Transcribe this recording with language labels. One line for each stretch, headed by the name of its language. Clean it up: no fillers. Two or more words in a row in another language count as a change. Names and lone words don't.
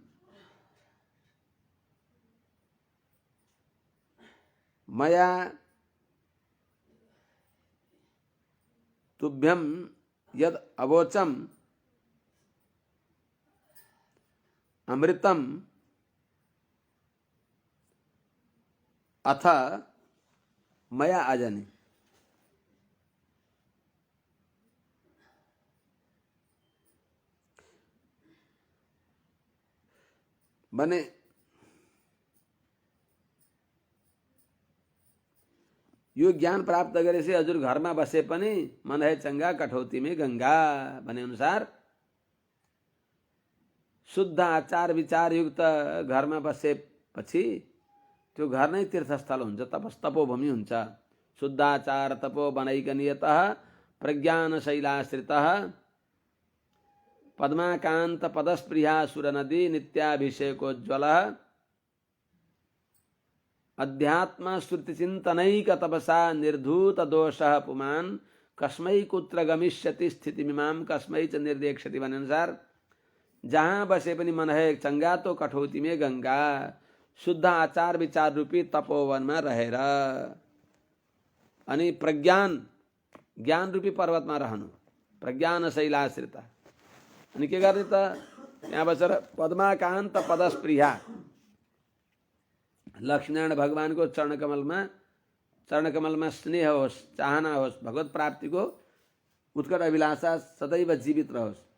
Sanskrit: मया तुभ्यं यद अवोचम अमृतम अथ मया अजनि।
Nepali: बने यो ज्ञान प्राप्त गरेपछि हजुर घरमा बसे पनि
Hindi: मन है चंगा कठौती में गंगा
Nepali: भने अनुसार शुद्ध आचार विचार युक्त घरमा बसेपछि त्यो घर नै तीर्थस्थल हुन्छ, तपोभूमि हुन्छ।
Sanskrit: शुद्ध आचार तपो बनैकनियतः प्रज्ञान शैलाश्रितः पद्माकांत पदस्प्रिया सुर नदी नित्याभिषेकोज्ज्वल अध्यात्म श्रुति चिंतनैक तपसा निर्धूत दोषः पुमान कस्मै कुत्र गमिष्यति स्थिति मिमाम कस्मै च निर्देक्षति
Nepali: भन्ने अनुसार जहाँ बसे पनि
Hindi: मन है चंगा तो कठौती में गंगा।
Nepali: शुद्ध आचार विचार रूपी तपोवनमा रहेर अनि ज्ञान रूपी पर्वतमा रहनु,
Sanskrit: प्रज्ञान शैलाश्रित।
Nepali: अनि के गर्ने त त्यहाँ बसेर
Sanskrit: पद्माकान्त पदस्प्रिया
Nepali: लक्ष्मीनारायण भगवानको चरणकमलमा स्नेह होस्, चाहना होस्, भगवत प्राप्तिको उत्कट अभिलाषा सदैव जीवित रहोस्।